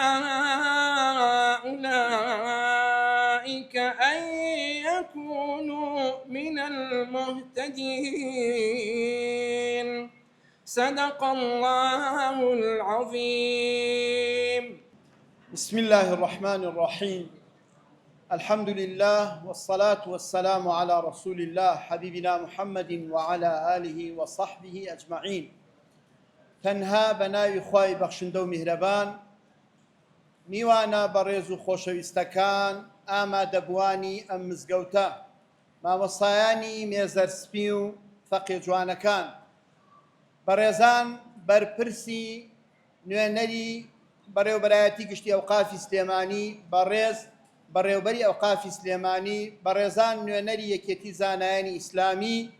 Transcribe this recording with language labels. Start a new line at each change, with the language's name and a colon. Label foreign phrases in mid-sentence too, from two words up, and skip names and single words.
Arabic: أولئك أن يكونوا من المهتدين صدق الله العظيم. بسم الله الرحمن الرحيم. الحمد لله والصلاة والسلام على رسول الله حبيبنا محمد وعلى آله وصحبه أجمعين.
Central Kurdish: تەنها بەناوی خوای بەخشندە و میهرەبان میوانە بەڕێز و خۆشەویستەکان ئامادەبوانی ئەم مزگەوتە، مامۆستایانی مێزەرسپی و فەقێ جوانەکان، بەڕێزان بەرپرسی نوێنەری بەڕێوەبەرایەتی گشتی ئەوقافی سلێمانی، بەڕێوەبەری ئەوقافی سلێمانی، بەڕێزان نوێنەری یەکێتی زانایانی ئیسلامی،